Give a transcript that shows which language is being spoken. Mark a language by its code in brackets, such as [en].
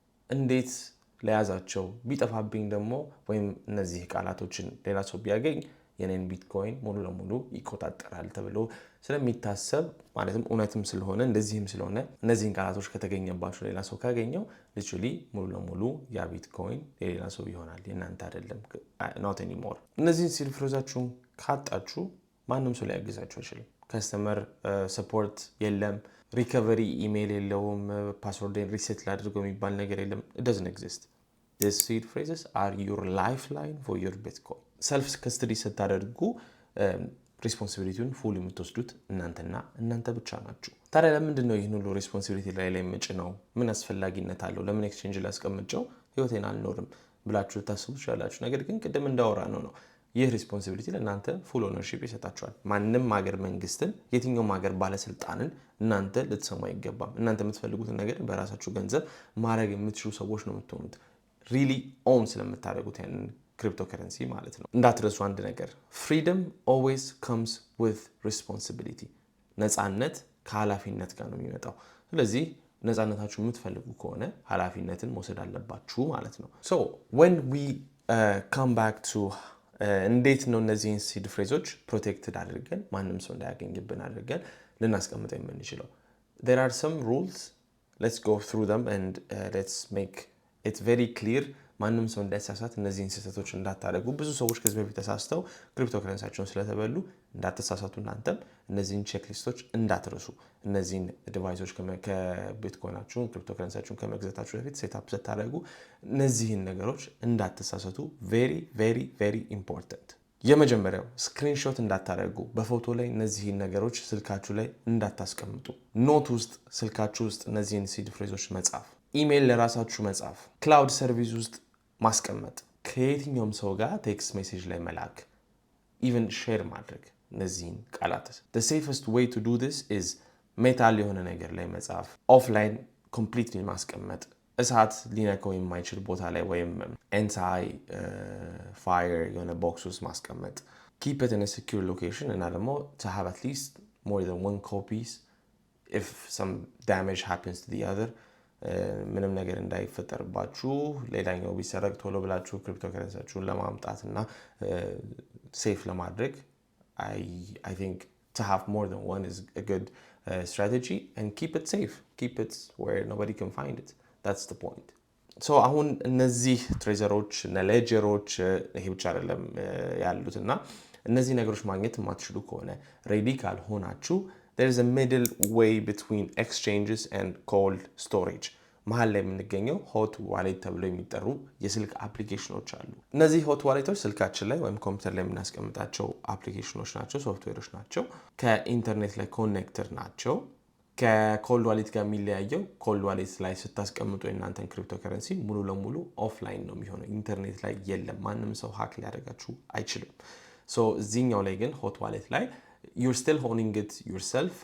[am] እንዴት ለያዛቸው ቢጠፋብኝ ደግሞ ወይም እነዚህ ቃላቶችን ሌላ ሰው ቢያገኝ የኔን ቢትኮይን ሙሉ ለሙሉ ይቆጣጠራል ተብሎ ስለሚታሰብ ማለትም እውነትም ስለሆነ እንደዚህም ስለሆነ እነዚህን ቃላቶች ከተገኘባቸው ሌላ ሰው ካገኘው literally ሙሉ ለሙሉ ያ ቢትኮይን የሌላ ሰው ይሆናል የናንተ አይደለም [en] not anymore። [am] እነዚህን ሲድ ፍሬዛችሁን ካጣችሁ ማንም ሰው ሊያግዛችሁ አይችልም። ከስተመር ሰፖርት የለም፣ ሪከቨሪ ኢሜይል የለውም፣ ፓስወርድን ሪሴት ላድርገው የሚባል ነገር የለም። [en] it doesn't exist. these seed phrases are your lifeline for your bitcoin. [am] ሰልፍ ከስተዲ ስታደርጉ ሪስፖንሲቢሊቲውን ፉል የምትወስዱት እናንተና እናንተ ብቻ ናችሁ። ታዲያ ለምንድን ነው ይህን ሁሉ ሪስፖንሲቢሊቲ ላይ ምጭ ነው? ምን አስፈላጊነት አለው? ለምን ኤክስቼንጅ ላይ አስቀምጨው ህይወቴን አልኖርም ብላችሁ ታስቡ ትችላላችሁ። ነገር ግን ቅድም እንዳወራ ነው ይህ ሪስፖንሲቢሊቲ ለእናንተ ፉል ኦነርሺፕ ይሰጣችኋል። ማንም ሀገር መንግስትን፣ የትኛውም ሀገር ባለስልጣንን እናንተ ልትሰሙ አይገባም። እናንተ የምትፈልጉትን ነገር በራሳችሁ ገንዘብ ማድረግ የምትችሉ ሰዎች ነው የምትሆኑት። ሪሊ ኦን ስለምታደርጉት ያንን ክሪፕቶ ከረንሲ ማለት ነው። እንዳትረሱ አንድ ነገር፣ ፍሪደም ኦልዌይስ ከምስ ዊዝ ሪስፖንሲቢሊቲ። ነፃነት ከኃላፊነት ጋር ነው የሚመጣው። ስለዚህ ነፃነታችሁ የምትፈልጉ ከሆነ ኃላፊነትን መውሰድ አለባችሁ ማለት ነው። ሶ [en] when we come back to [am] እንዴት ነው እነዚህን ሲድ ፍሬዞች ፕሮቴክትድ አድርገን ማንም ሰው እንዳያገኝብን አድርገን ልናስቀምጠው የምንችለው? [en] there are some rules. let's go through them and let's make it very clear. [am] ማንም ሰው እንዳይሳሳት እነዚህን ስህተቶች እንዳታደርጉ። ብዙ ሰዎች ከዚህ በፊት ተሳስተው ክሪፕቶ ከረንሲያቸውን ስለተበሉ እንዳትሳሳቱ እናንተም እነዚህን ቼክሊስቶች እንዳትረሱ። እነዚህን ዲቫይሶች ከቢትኮይናችሁን ክሪፕቶ ከረንሲያችሁን ከመግዛታችሁ በፊት ሴትአፕ ስታደርጉ እነዚህን ነገሮች እንዳትሳሳቱ። ቬሪ ቬሪ ቬሪ ኢምፖርታንት። የመጀመሪያው ስክሪንሾት እንዳታደርጉ። በፎቶ ላይ እነዚህን ነገሮች ስልካችሁ ላይ እንዳታስቀምጡ። ኖት ውስጥ ስልካችሁ ውስጥ እነዚህን ሲድ ፍሬዞች መጻፍ፣ ኢሜይል ለራሳችሁ መጻፍ፣ ክላውድ ሰርቪስ ውስጥ ማስቀመጥ፣ ከየትኛውም ሰው ጋር ቴክስት ሜሴጅ ላይ መላክ፣ ኢቨን ሼር ማድረግ እነዚህን ቃላት። [en] the safest way to do this is [am] ሜታል የሆነ ነገር ላይ መጻፍ፣ ኦፍላይን ኮምፕሊትሊ ማስቀመጥ፣ እሳት ሊነካው የማይችል ቦታ ላይ ወይም ኤንታይ ፋየር የሆነ ቦክስ ውስጥ ማስቀመጥ፣ [en] keep it in a secure location [am] እና ደግሞ [en] to have at least more than one copies if some damage happens to the other. [am] ምንም ነገር እንዳይፈጠርባችሁ ሌላኛው ቢሰረቅ ቶሎ ብላችሁ ክሪፕቶ ከረንሲያችሁን ለማምጣት እና ሴፍ ለማድረግ [en] I think to have more than one is a good strategy and keep it safe. Keep it where nobody can find it. That's the point. [am] So አሁን እነዚህ ትሬዘሮች እና ሌጀሮች ይሄ ብቻ አይደለም ያሉት እና እነዚህ ነገሮች ማግኘት የማትችሉ ከሆነ ሬዲ ካልሆናችሁ [en] there is a middle way between exchanges and cold storage. [am] መሀል ላይ የምንገኘው ሆት ዋሌት ተብለው የሚጠሩ የስልክ አፕሊኬሽኖች አሉ። እነዚህ ሆት ዋሌቶች ስልካችን ላይ ወይም ኮምፒውተር ላይ የምናስቀምጣቸው አፕሊኬሽኖች ናቸው፣ ሶፍትዌሮች ናቸው። ከኢንተርኔት ላይ ኮኔክተር ናቸው። ከኮልድ ዋሌት ጋር የሚለያየው ኮልድ ዋሌት ላይ ስታስቀምጡ የእናንተን ክሪፕቶ ከረንሲ ሙሉ ለሙሉ ኦፍላይን ነው የሚሆነው፣ ኢንተርኔት ላይ የለም። ማንም ሰው ሀክ ሊያደርጋችሁ አይችልም። ሶ እዚህኛው ላይ ግን ሆት ዋሌት ላይ [en] you're still owning it yourself.